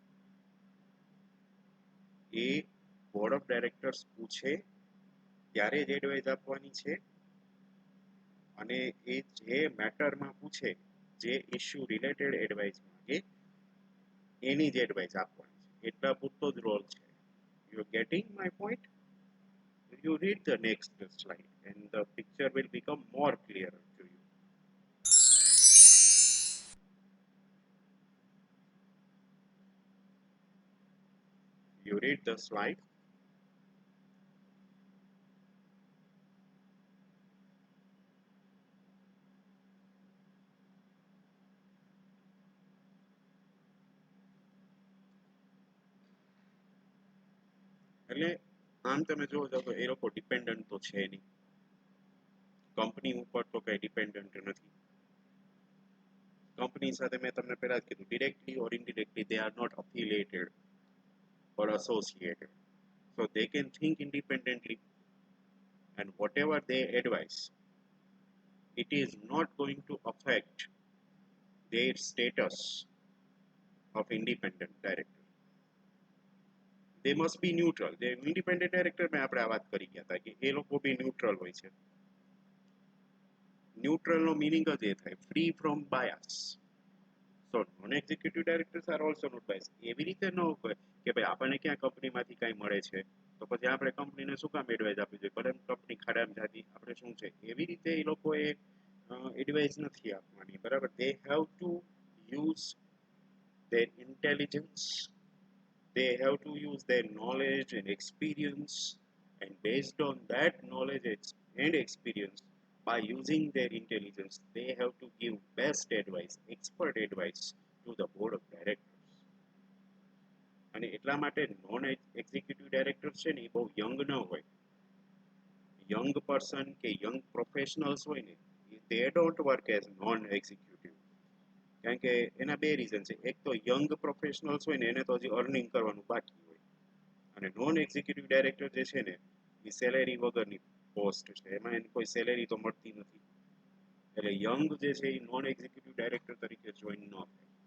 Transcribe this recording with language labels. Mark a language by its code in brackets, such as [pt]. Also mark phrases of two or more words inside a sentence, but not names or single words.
[gu] એ [en] board of directors [gu] પૂછે ત્યારે જ એડવાઇસ આપવાની છે. અને એ જે મેટરમાં પૂછે, જે ઇશ્યુ રિલેટેડ એડવાઇસ માંગે એની જ એડવાઇસ આપવાની છે. એટલા પૂરતો જ રોલ છે. [en] you getting my point? You read the next slide and the picture will become more clear to you. You read the slide. [gu] એટલે આમ તમે જોવો છો તો એ લોકો ડિપેન્ડન્ટ તો છે નહીં. કંપની ઉપર તો કઈ ડિપેન્ડન્ટ નથી. કંપની સાથે મેં તમને પહેલા જ કીધું, [en] directly or indirectly they are not affiliated or associated, so they can think independently, and whatever they advise, it is not going to affect their status of independent director. They must be neutral. The independent director [gu] મેં આપણે આ વાત કરી ગયા હતા કે એ લોકો [en] be neutral [gu] હોય છે. ન્યુટ્રલ નો મિનિંગ જ એ થાય, [en] free from bias. so non executive directors are also not bias. [gu] એવી રીતે ન હોય કે ભાઈ આપણને ક્યાં કંપનીમાંથી કાંઈ મળે છે તો પછી આપણે કંપનીને શું કામ એડવાઇસ આપવી જોઈએ, ભલે કંપની ખાડામાં જાતી, આપણે શું છે એવી રીતે એ લોકોએ એડવાઇસ નથી આપવાની. [en] બરાબર, they have to use their intelligence, they have to use their knowledge and experience, and based on that knowledge and experience, by using their intelligence, they have to give best advice, expert advice to the board of directors. [gu] અને એટલા માટે [en] non executive director [gu] છે ને એ બહુ યંગ ન હોય. [en] young person [gu] કે [en] young professionals [gu] હોય ને, [en] they don't work as non executive. [gu] કારણ કે એના બે રીઝન છે. એક તો [en] young professionals [gu] હોય ને એને તો હજી અર્નિંગ કરવાનું બાકી હોય, અને [en] non executive director [gu] જે છે ને એ સેલેરી વગરની પોસ્ટ છે, એમાં એને કોઈ સેલેરી તો મળતી નથી. એટલે યંગ જે છે એ [en] non executive director [gu] તરીકે જોઈન ન થાય.